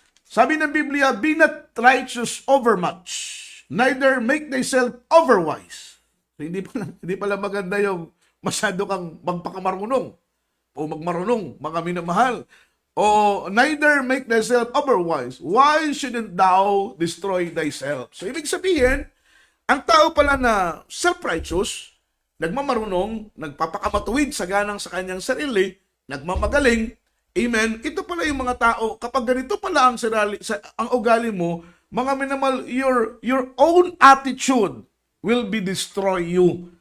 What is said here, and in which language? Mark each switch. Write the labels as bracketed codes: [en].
[en] Sabi ng Biblia, be not righteous overmuch, neither make thyself overwise. [tl] So, hindi pala maganda yung masyado kang magpakamarunong o magmarunong, mga minamahal. [en] O neither make thyself overwise. Why shouldn't thou destroy thyself? [tl] So, ibig sabihin, ang tao pala na self-righteous, nagmamarunong, nagpapakamatuwid sa ganang sa kanyang sarili, nagmamagaling, Amen? Ito pala yung mga tao, kapag ganito pala ang ugali mo, mga minamahal, [en] your own attitude will be destroy you.